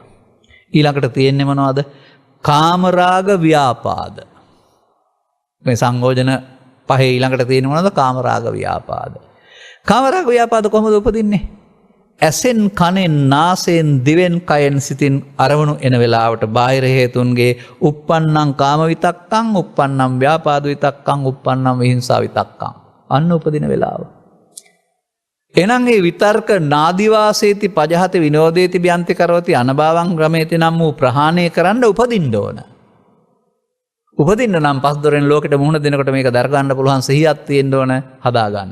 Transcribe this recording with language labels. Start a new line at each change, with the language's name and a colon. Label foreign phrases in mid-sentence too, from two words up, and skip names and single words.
Sinhala: ඊළඟට තියෙන්නේ මොනවද? කාමරාග ව්‍යාපාද. මේ සංයෝජන පහේ ඊළඟට තියෙන්නේ මොනවද? කාමරාග ව්‍යාපාද. කාමරාග ව්‍යාපාද කොහොමද උපදින්නේ? ඇසෙන්, කනෙන්, නාසයෙන්, දිවෙන්, කයෙන්, සිතින් අරමුණු එන වෙලාවට බාහිර හේතුන්ගේ
Pali: uppannam කාම විතක්කං, uppannam ව්‍යාපාද විතක්කං, uppannam විහිංසා විතක්කං.
Sinhala: අන්න උපදින වෙලාව. එනං ඒ විතර්ක
Pali: නාදිවාසේති පජහති විනෝදේති බ්‍යන්ති කරවති අනභාවං ග්‍රමේති
Sinhala: නම් වූ ප්‍රහාණය කරන්න උපදින්න ඕන. උපදින්න නම් පස් දොරෙන් ලෝකෙට මුහුණ දෙනකොට මේක දර ගන්න පුළුවන් සිහියක් තියෙන්න ඕන, හදා ගන්න.